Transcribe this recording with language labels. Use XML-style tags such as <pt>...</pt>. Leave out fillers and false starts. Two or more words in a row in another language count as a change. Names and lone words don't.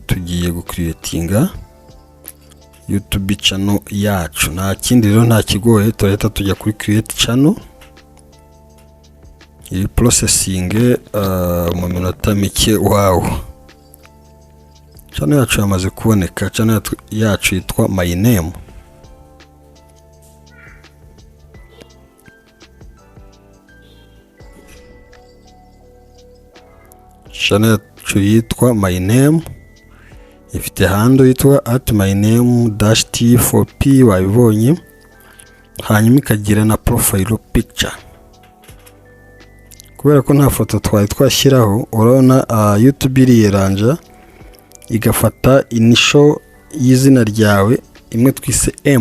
<rw>Tugiye gucreatinga YouTube channel yacu. Nta kindi rero, nta kigoye, turahita tujya kuri</rw> <en>create channel.</en> <rw>Iyi processing mu minota mike. Wow, channel yacu yamaze kuboneka. Channel yacu yitwa</rw> <en>my name.</en> <rw>Channel yacu yitwa</rw> <en>my name,</en> <rw>ifite handle yitwa @myname-t4p, wabibonye. Hanyuma ikagira na</rw> <en>profile picture.</en> <rw>Kubera ko nta foto twari twashyiraho, urabona YouTube iriyeranja igafata initial y'izina ryawe imwe twise M.</rw>